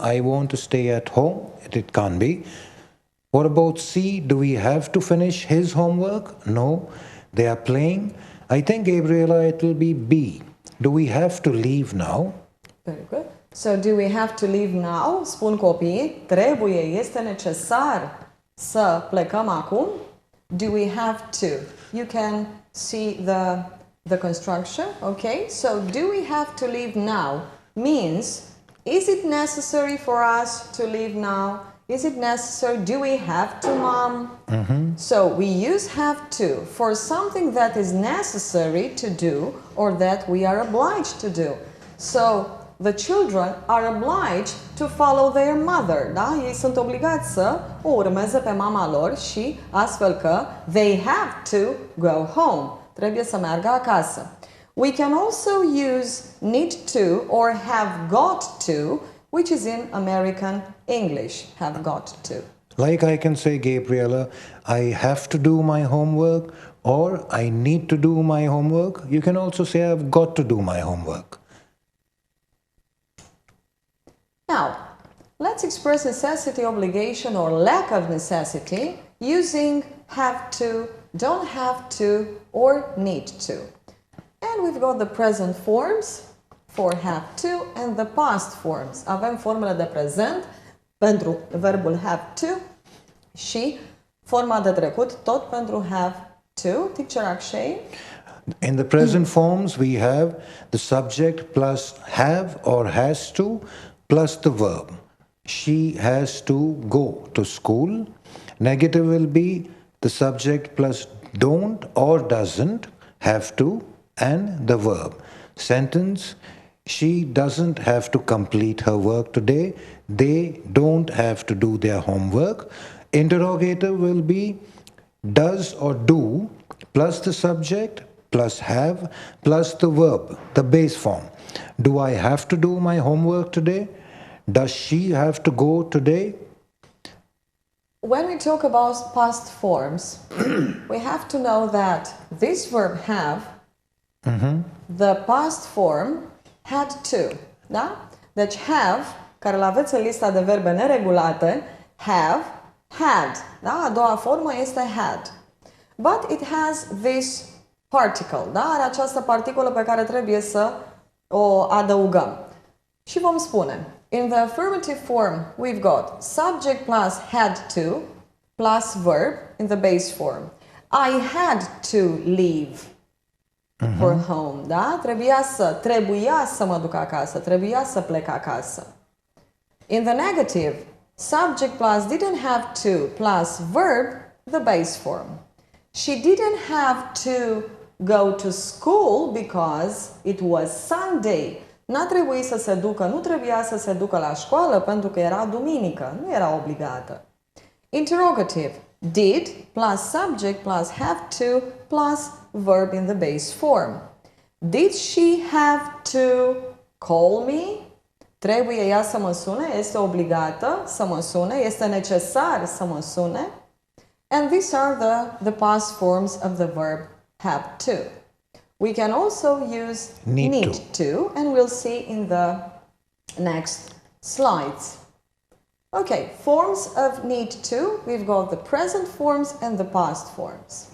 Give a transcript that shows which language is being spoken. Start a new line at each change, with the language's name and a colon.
English: I want to stay at home. It can't be. What about C? Do we have to finish his homework? No. They are playing. I think, Gabriela, it will be B. Do we have to leave now? Very good. So, do we have to leave now?
Romanian: Spun copiii, trebuie, este necesar să plecăm acum.
English: Do we have to? You can see the construction, okay? So, do we have to leave now means, is it necessary for us to leave now? Is it necessary? Do we have to, Mom? Mm-hmm. So we use have to for something that is necessary to do or that we are obliged to do. So the children are obliged to follow their mother.
Romanian: Ei sunt obligați să o urmeze pe mama lor și astfel că
English: they have to go home.
Romanian: Trebuie să meargă acasă.
English: We can also use need to or have got to, which is in American English, have got to. Like I can say, Gabriela, I have to do my homework or I need to do my homework. You can also say I've got to do my homework. Now, let's express necessity, obligation or lack of necessity using have to, don't have to or need to. And we've got the present forms for have to and the past forms.
Romanian: Avem formele de prezent pentru verbul have to și forma de trecut tot pentru have to.
English: Teacher Akshay? In the present forms, we have the subject plus have or has to plus the verb. She has to go to school. Negative will be the subject plus don't or doesn't have to and the verb. Sentence, she doesn't have to complete her work today. They don't have to do their homework. Interrogative will be does or do plus the subject plus have plus the verb, the base form. Do I have to do my homework today? Does she have to go today? When we talk about past forms, we have to know that this verb have, the past form had to, da?
Romanian: Deci have, care îl aveți în lista de verbe neregulate, have, had, da? A doua formă este had.
English: But it has this particle, da?
Romanian: Are această particulă pe care trebuie să o adăugăm. Și vom spune,
English: in the affirmative form, we've got subject plus had to plus verb in the base form. I had to leave for home, da?
Romanian: Trebuia să mă duc acasă, trebuia să plec acasă.
English: In the negative, subject plus didn't have to plus verb, the base form. She didn't have to go to school because it was Sunday.
Romanian: N-a trebuit să se ducă, nu trebuia să se ducă la școală pentru că era duminică, nu era obligată.
English: Interrogative, did plus subject plus have to plus verb in the base form. Did she have to call me?
Romanian: Trebuie ea să mă sune, este obligată să mă sune, este necesar să mă sune.
English: And these are the past forms of the verb have to. We can also use need to, and we'll see in the next slides. Okay, forms of need to, we've got the present forms and the past forms.